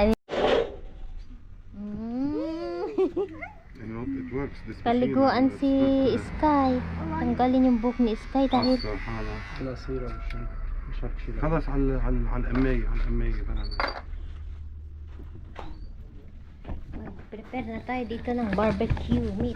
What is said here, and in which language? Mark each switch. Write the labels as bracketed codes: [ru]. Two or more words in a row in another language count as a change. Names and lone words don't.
[tl] Paliguan si Sky. Tanggalin yung buhok ni Sky dahil [ar] خلاص على الأمية [tl] prepare na tayo dito ng barbecue meat.